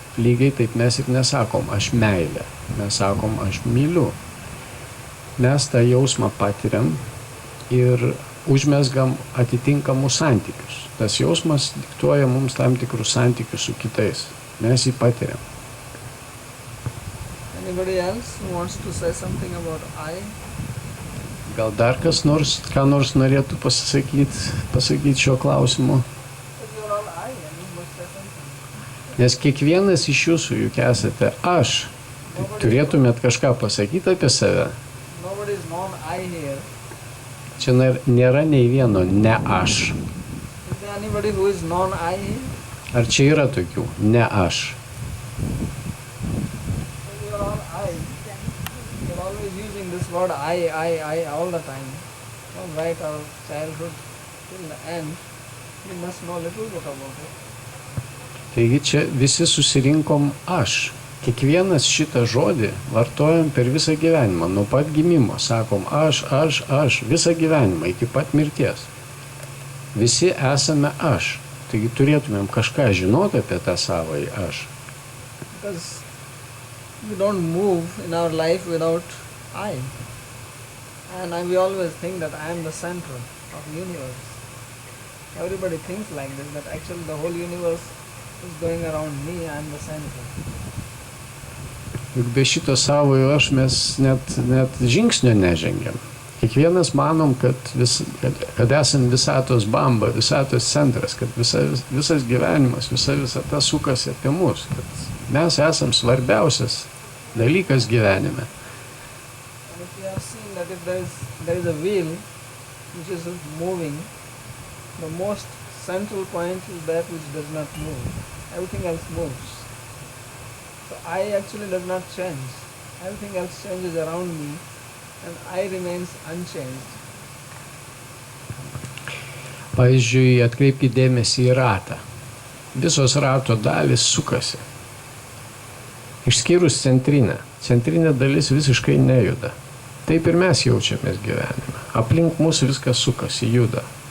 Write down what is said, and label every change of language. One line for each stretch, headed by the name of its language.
Lithuanian: Lygiai taip mes ir nesakom, aš meilė, mes sakom, aš myliu. Mes tą jausmą patiriam ir užmesgam atitinkamus santykius. Tas jausmas diktuoja mums tam tikrus santykius su kitais. Mes jį patiriam.
English: Anybody else who wants to say something about I?
Lithuanian: Gal dar kas nors, ką nors norėtų pasakyti šio klausimu?
English: But you're all I, and you must say something.
Lithuanian: Nes kiekvienas iš jūsų juk esate aš. Tai turėtumėt kažką pasakyti apie save.
English: Nobody is non-I here.
Lithuanian: Čia nėra nei vieno ne aš.
English: Is there anybody who is non-I here?
Lithuanian: Ar čia yra tokių ne aš?
English: So you are all I. You're always using this word I all the time. From right our childhood till the end, you must know a little bit about it.
Lithuanian: Taigi čia visi susirinkom aš. Kiekvienas šitą žodį vartojam per visą gyvenimą. Nuo pat gimimo sakom aš, visą gyvenimą iki pat mirties. Visi esame aš. Taigi turėtumėm kažką žinoti apie tą savąjį aš.
English: because we don't move in our life without I. And we always think that I am the center of the universe. Everybody thinks like this, that actually the whole universe is going around me, I am the center.
Lithuanian: Juk be šito savojo aš mes net žingsnio nežengiam. Kiekvienas manom, kad esam visatos bamba, visatos centras, kad visas gyvenimas, visa visata sukasi apie mus, kad mes esam svarbiausias dalykas gyvenime.
English: And if you have seen that if there is a wheel which is moving, the most central point is that which does not move. Everything else moves. So I actually does not change. Everything else changes around me and I remains unchanged.
Lithuanian: Pavyzdžiui, atkreipkite dėmesį į ratą. Visos rato dalys sukasi. Išskyrus centrinę. Centrinė dalis visiškai nejuda. Taip ir mes jaučiamės gyvenime. Aplink mūsų viskas sukasi, juda.